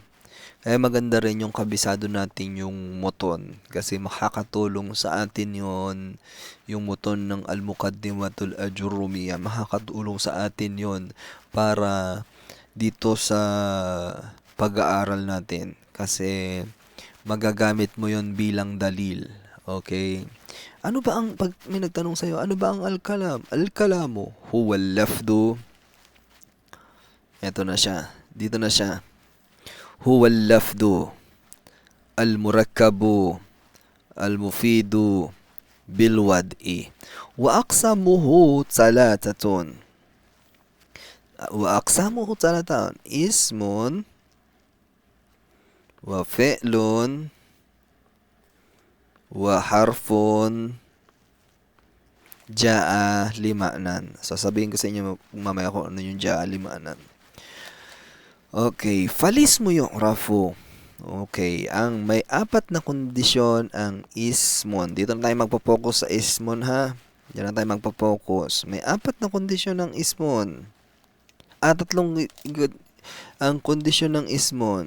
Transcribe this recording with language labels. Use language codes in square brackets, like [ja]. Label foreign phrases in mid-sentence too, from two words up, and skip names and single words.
[tl] Kaya maganda rin yung kabisado natin yung muton kasi makakatulong sa atin yung muton ng Al-Muqaddimatul Ajurrumiyya. Makakatulong sa atin yon para dito sa pag-aaral natin kasi magagamit mo yon bilang dalil. Okay? Ano ba ang, pag may nagtanong sa'yo, ano ba ang al-kalam? [ar] Al-kalamu huwa al-lafdu. [tl] Ito na siya. Dito na siya. [ar] هو اللفظ المركب المفيد بالوضع وأقسامه ثلاثة اسم وفعل وحرف جاء لمعنى. [tl] Sasabihin ko sa inyo mamaya kung ano yung [ar] jaa lima'nan. [tl] Okay, falis mo yung rafo. Okay, ang may apat na kondisyon ang ismon. Dito na tayo magpo-focus sa ismon, ha. Diyan na tayo magpo-focus. May apat na kondisyon ng ismon. Tatlong ang kondisyon ng ismon.